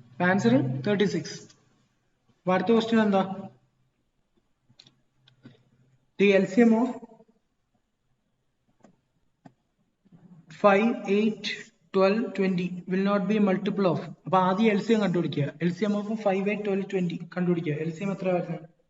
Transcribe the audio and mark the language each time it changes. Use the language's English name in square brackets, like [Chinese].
[Malayalam] Answer 36. അടുത്ത question എന്താ? [English] The LCM of 5, 8, 12, 20 will not be multiple of. [Malayalam] അപ്പൊ ആദ്യം LCM കണ്ടുപിടിക്കുക. LCM of 5, 8, 12, 20 കണ്ടുപിടിക്കുക. LCM എത്ര വരുന്നത്?